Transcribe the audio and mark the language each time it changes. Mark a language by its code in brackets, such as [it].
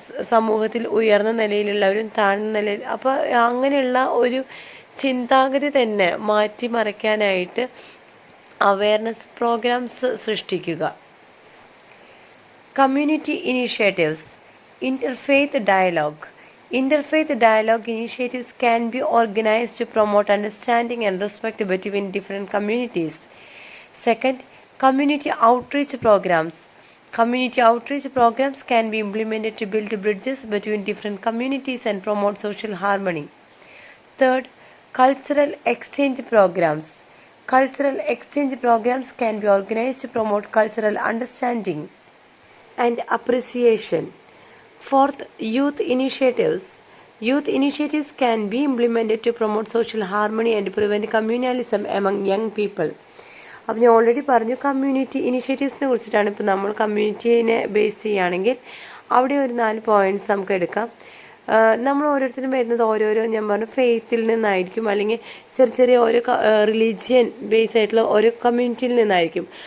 [ml] സമൂഹത്തിൽ ഉയർന്ന നിലയിലുള്ളവരും താഴ്ന്ന നിലയിൽ. അപ്പോൾ അങ്ങനെയുള്ള ഒരു ചിന്താഗതി തന്നെ മാറ്റിമറിക്കാനായിട്ട് അവയർനെസ് പ്രോഗ്രാംസ് സൃഷ്ടിക്കുക. [en] Community initiatives, interfaith dialogue. Interfaith dialogue initiatives can be organized to promote understanding and respect between different communities. Second, community outreach programs. Community outreach programs can be implemented to build bridges between different communities and promote social harmony. Third, cultural exchange programs. Cultural exchange programs can be organized to promote cultural understanding and appreciation. Fourth, youth initiatives. Youth initiatives can be implemented to promote social harmony and prevent communalism among young people. [ml] അപ്പം ഞാൻ already പറഞ്ഞു community ഇനിഷ്യേറ്റീവ്സിനെ കുറിച്ചിട്ടാണ്. ഇപ്പോൾ നമ്മൾ കമ്മ്യൂണിറ്റീനെ base ചെയ്യുകയാണെങ്കിൽ അവിടെ ഒരു 4 points നമുക്ക് എടുക്കാം. നമ്മൾ ഓരോരുത്തരും വരുന്നത് ഓരോരോ ഞാൻ പറഞ്ഞു ഫെയ്ത്തിൽ നിന്നായിരിക്കും, അല്ലെങ്കിൽ ചെറിയ ചെറിയ ഓരോ റിലീജിയൻ ബേസ് ആയിട്ടുള്ള ഓരോ കമ്മ്യൂണിറ്റിയിൽ നിന്നായിരിക്കും.